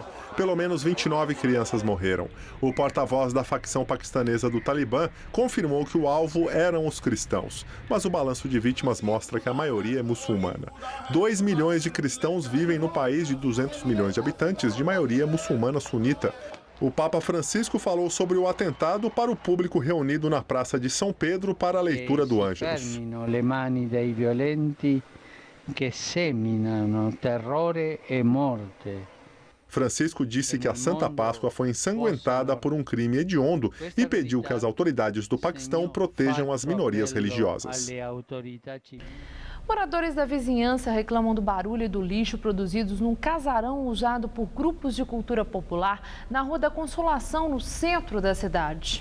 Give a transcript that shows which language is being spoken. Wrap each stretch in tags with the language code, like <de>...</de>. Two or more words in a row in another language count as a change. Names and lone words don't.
<pt>Pelo menos 29 crianças morreram. O porta-voz da facção paquistanesa do Talibã confirmou que o alvo eram os cristãos, mas o balanço de vítimas mostra que a maioria é muçulmana. 2 milhões de cristãos vivem no país de 200 milhões de habitantes, de maioria muçulmana sunita. O Papa Francisco falou sobre o atentado para o público reunido na Praça de São Pedro para a leitura do Ângelus.</pt> <it>Le mani dei violenti che seminano terrore e morte.</it> <pt>Francisco disse que a Santa Páscoa foi ensanguentada por um crime hediondo e pediu que as autoridades do Paquistão protejam as minorias religiosas. Moradores da vizinhança reclamam do barulho e do lixo produzidos num casarão usado por grupos de cultura popular na Rua da Consolação, no centro da cidade.</pt>